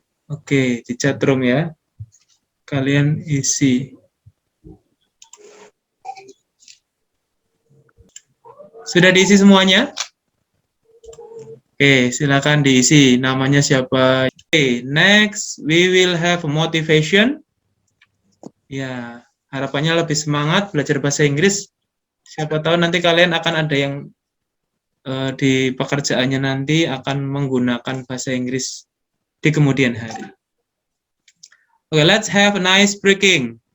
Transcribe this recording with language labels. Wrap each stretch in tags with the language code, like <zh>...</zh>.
<id>Oke, di chat room ya. Kalian isi. Sudah diisi semuanya? Oke, silakan diisi. Namanya siapa?</id> <en>Oke, next we will have motivation.</en> <id>Ya, harapannya lebih semangat belajar bahasa Inggris. Siapa tahu nanti kalian akan ada yang di pekerjaannya nanti akan menggunakan bahasa Inggris di kemudian hari.</id> <en>Oke, let's have an ice breaking.</en>